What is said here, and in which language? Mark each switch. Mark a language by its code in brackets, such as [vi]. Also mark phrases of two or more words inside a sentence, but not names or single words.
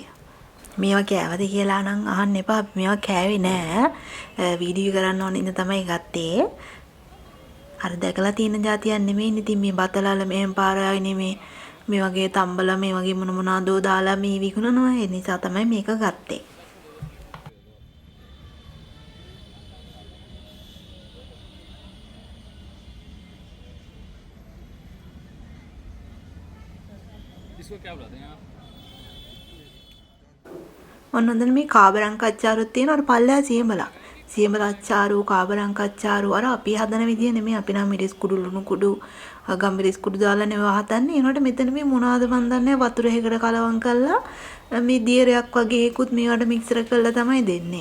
[si] මේවා කෑවද කියලා නම් අහන්න එපා. මේවා කෑවේ නෑ. වීඩියෝ කරන්න ඕන ඉඳ තමයි ගත්තේ. අර දැකලා තියෙන જાතියක් නෙමෙයි. ඉතින් මේ බතලාල මෙහෙම පාරායි නෙමේ. මේ වගේ තම්බලා මේ වගේ මොනවාදෝ දාලා මේ විකුණනවා. ඒ නිසා තමයි මේක ගත්තේ. [hi] इसको क्या बुलाते हैं आप? [si] ඔන්න හොඳට මේ කාබරංක අච්චාරුත් තියෙනවා. අර පල්ලෙහා සියඹලා අච්චාරු කාබරංක අච්චාරු අර අපි හදන විදිය නෙමෙයි. අපි නම් මිරිස් කුඩු ලුණු කුඩු ගම්මිරිස් කුඩු දාලා නෙවෙයි හදන්නේ. ඒනකොට මෙතන මේ මොනවද මන් දන්නේ වතුර එකකට කලවම් කරලා මේ දියරයක් වගේ එකකුත් මේවට මික්සර් කරලා තමයි දෙන්නේ.